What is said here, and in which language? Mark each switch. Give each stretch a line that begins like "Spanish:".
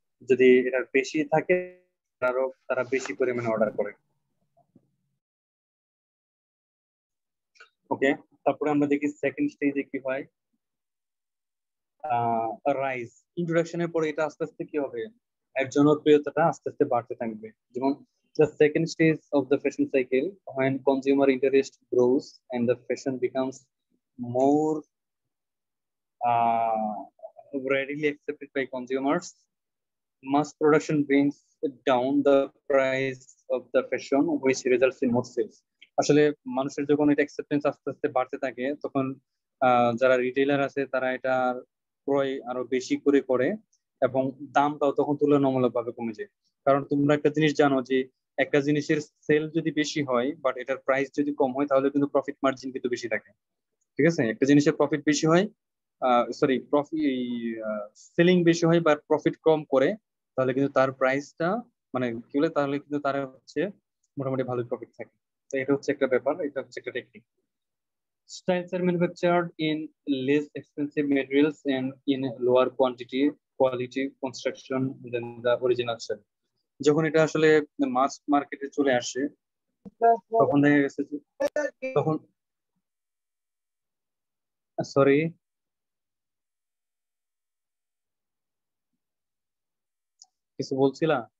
Bangla: যদি এটা বেশি থাকে আরো তারা বেশি পরিমাণে অর্ডার করে। ওকে, তারপরে আমরা দেখি সেকেন্ড স্টেজে কি হয়। রাইজ ইন্ট্রোডাকশনের পরে এটা আস্তে আস্তে কি হবে, এর জনপ্রিয়তাটা আস্তে আস্তে বাড়তে থাকবে। যেমন
English: the second stage of the fashion cycle when consumer interest grows and the fashion becomes more uh, readily accepted by consumers. Mass production brings down the price of the fashion which results in more sales.
Bangla: আসলে মানুষের যখন এটা acceptance আস্তে আস্তে বাড়তে থাকে তখন যারা রিটেইলার আছে তারা এটা ক্রয় আরো বেশি করে করে, এবং দামটাও তখন তুলনামূলকভাবে কমে যায়। কারণ তোমরা একটা জিনিস জানো যে একটা জিনিসের সেল যদি বেশি হয় বাট এটার প্রাইস যদি কম হয় তাহলে কিন্তু প্রফিট মার্জিন কিন্তু বেশি থাকে। ঠিক আছে? একটা জিনিসের প্রফিট বেশি হয়, সরি প্রফিট সেলিং বেশি হয় বা প্রফিট কম করে, তাহলে কিন্তু তার প্রাইসটা মানে কি বলে, তাহলে কিন্তু তার হচ্ছে মোটামুটি ভালো প্রফিট থাকে। তো এটা হচ্ছে একটা ব্যাপার, এটা হচ্ছে একটা technique.
English: Styles are manufactured in less expensive materials and in lower quality construction than the original style.
Bangla: যখন এটা আসলে মাস মার্কেটে চলে আসে তখন দেখা গেছে যে তখন সরি কিছু বলছিলা?